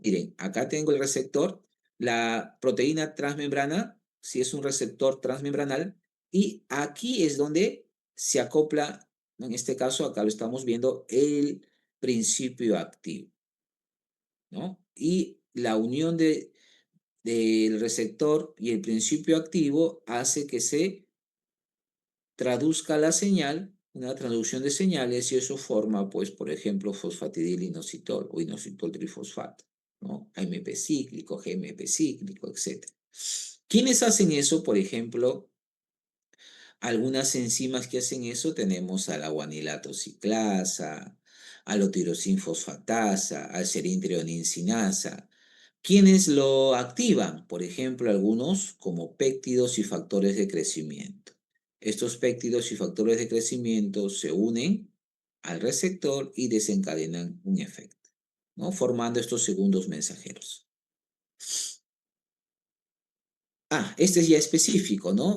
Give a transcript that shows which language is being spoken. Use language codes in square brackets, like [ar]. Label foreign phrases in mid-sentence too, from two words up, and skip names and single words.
[es] Miren, acá tengo el receptor, la proteína transmembrana, si es un receptor transmembranal, y aquí es donde se acopla, en este caso acá lo estamos viendo, el principio activo, ¿no? Y la unión del receptor y el principio activo hace que se traduzca la señal, una traducción de señales, y eso forma, pues, por ejemplo, fosfatidilinositol o inositol trifosfato, ¿no? AMP cíclico, GMP cíclico, etc. ¿Quiénes hacen eso? Por ejemplo, algunas enzimas que hacen eso tenemos a la guanilato ciclasa, a la tirosin fosfatasa, al serintrionincinasa. ¿Quiénes lo activan? Por ejemplo, algunos como péptidos y factores de crecimiento. Estos péptidos y factores de crecimiento se unen al receptor y desencadenan un efecto, ¿no? Formando estos segundos mensajeros. Este es ya específico, ¿no?